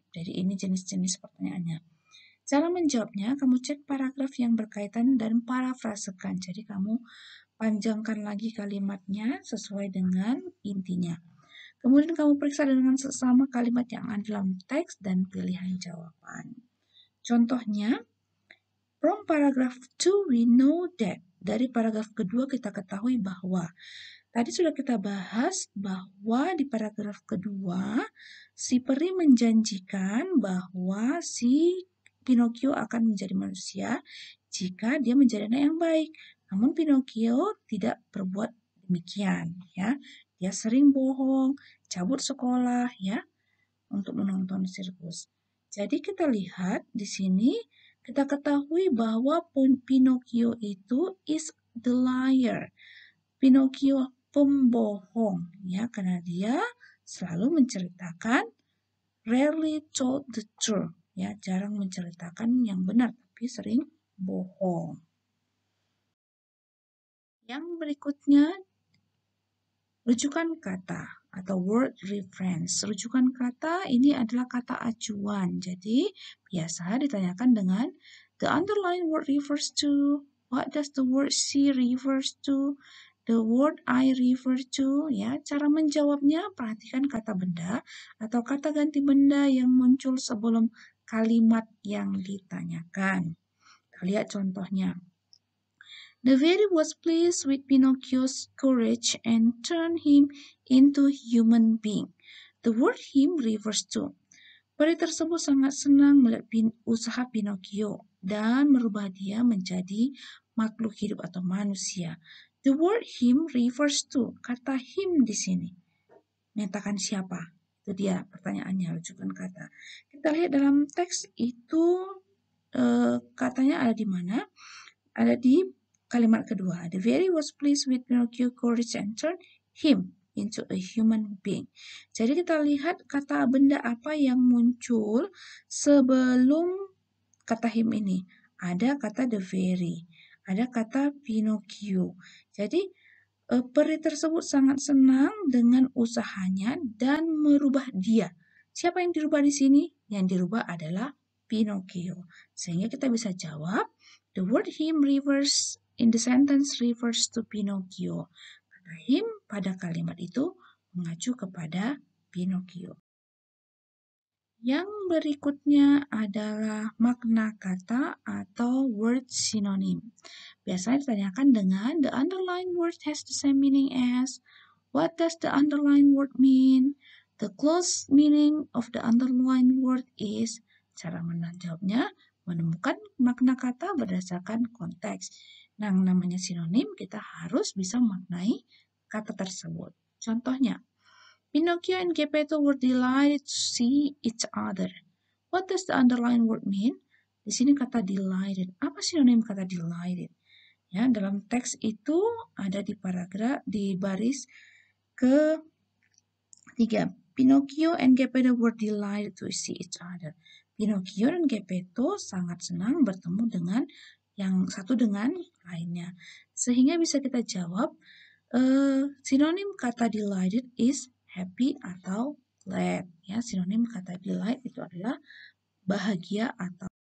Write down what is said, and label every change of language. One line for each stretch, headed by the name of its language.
Indonesian: Jadi ini jenis-jenis pertanyaannya. Cara menjawabnya, kamu cek paragraf yang berkaitan dan parafrasekan. Jadi kamu panjangkan lagi kalimatnya sesuai dengan intinya. Kemudian kamu periksa dengan sesama kalimat yang ada dalam teks dan pilihan jawaban.
English: Contohnya, from paragraph 2 we know that.
Indonesian: Dari paragraf kedua kita ketahui bahwa. Tadi sudah kita bahas bahwa di paragraf kedua, si peri menjanjikan bahwa si Pinocchio akan menjadi manusia jika dia menjadi anak yang baik. Namun Pinocchio tidak berbuat demikian, ya. Dia sering bohong, cabut sekolah, ya, untuk menonton sirkus. Jadi kita lihat di sini, kita ketahui bahwa Pinocchio itu
English: is the liar.
Indonesian: Pinocchio pembohong, ya, karena dia selalu menceritakan
English: rarely told the truth,
Indonesian: ya, jarang menceritakan yang benar tapi sering bohong. Yang berikutnya, rujukan kata atau word reference. Rujukan kata ini adalah kata acuan. Jadi biasa ditanyakan dengan
English: the underlined word refers to? What does the word she refers to? The word I refer to,
Indonesian: ya. Cara menjawabnya, perhatikan kata benda atau kata ganti benda yang muncul sebelum kalimat yang ditanyakan. Kita lihat contohnya.
English: The fairy was pleased with Pinocchio's courage and turned him into a human being. The word him refers to.
Indonesian: Peri tersebut sangat senang melihat usaha Pinocchio dan merubah dia menjadi makhluk hidup atau manusia.
English: The word him refers to.
Indonesian: Kata him di sini menyatakan siapa? Itu dia pertanyaannya, rujukan kata. Kita lihat dalam teks itu katanya ada di mana? Ada di kalimat kedua. The fairy was pleased with Pinocchio's courage and turned him into a human being. Jadi kita lihat kata benda apa yang muncul sebelum kata him ini. Ada kata the fairy, ada kata Pinocchio. Jadi peri tersebut sangat senang dengan usahanya dan merubah dia. Siapa yang dirubah di sini? Yang dirubah adalah Pinocchio. Sehingga kita bisa jawab,
English: the word him refers in the sentence refers to Pinocchio.
Indonesian: Kata him pada kalimat itu mengacu kepada Pinocchio. Yang berikutnya adalah makna kata atau word synonym. Biasanya ditanyakan dengan
English: the underlined word has the same meaning as. What does the underlined word mean? The close meaning of the underlined word is.
Indonesian: Cara menjawabnya menemukan makna kata berdasarkan konteks. Nah, namanya sinonim kita harus bisa memaknai kata tersebut.
English: Contohnya, Pinocchio and Geppetto were delighted to see each other. What does the underlined word mean?
Indonesian: Di sini kata delighted. Apa sinonim kata delighted? Ya, dalam teks itu ada di paragraf di baris ke-3.
English: Pinocchio and Geppetto were delighted to see each other.
Indonesian: Pinocchio dan Geppetto sangat senang bertemu dengan yang satu dengan lainnya. Sehingga bisa kita jawab sinonim kata delighted is happy atau glad. Ya, sinonim kata delight itu adalah bahagia atau.